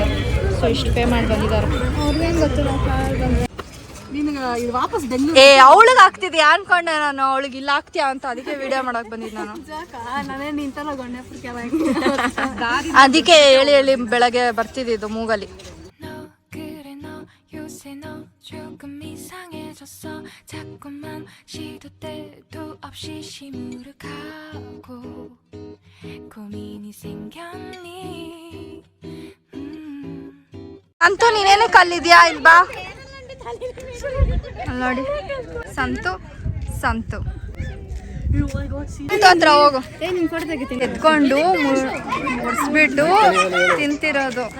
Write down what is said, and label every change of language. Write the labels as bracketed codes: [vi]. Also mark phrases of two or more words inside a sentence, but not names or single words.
[kn] ಸೊ ಇಷ್ಟು ಪೇ ಮಾಡಿ ಬಂದಿದ್ದಾರೆ. ಅವ್ರಿಗೇನು ಗೊತ್ತು ನಾವು ಕಾರ್ ಬಂದೆ. ವಾಪಸ್ ಬೆಂಗಳೂರು ಅವಳಿಗೆ ಆಗ್ತಿದ್ಯಾ ಅನ್ಕೊಂಡೆ ನಾನು, ಅವಳಿಗೆ ಇಲ್ಲ ಆಗ್ತೀಯಾ ಅಂತ, ಅದಕ್ಕೆ ವಿಡಿಯೋ ಮಾಡಕ್ ಬಂದಿದ್ದು ನಾನು. ನಾನೇ ನಿಂತಲ್ಲ ಅದಕ್ಕೆ ಹೇಳಿ ಹೇಳಿ ಬೆಳಗ್ಗೆ ಬರ್ತಿದ್ದು ಮೂಗಲ್ಲಿ. [ko] 조금 이상해졌어 자꾸만 시도 때도 없이 시무룩하고 고민이 생겼니 [kn] ಅಂತೂ ನೀನೇನು ಕಲ್ಲಿದ್ಯಾ ಇಲ್ವಾ ನೋಡಿ. ಸಂತು ಸಂತು ಹತ್ರ ಹೋಗು, ಎತ್ಕೊಂಡು ಮುಡ್ಸ್ಬಿಟ್ಟು ತಿಂತಿರೋದು.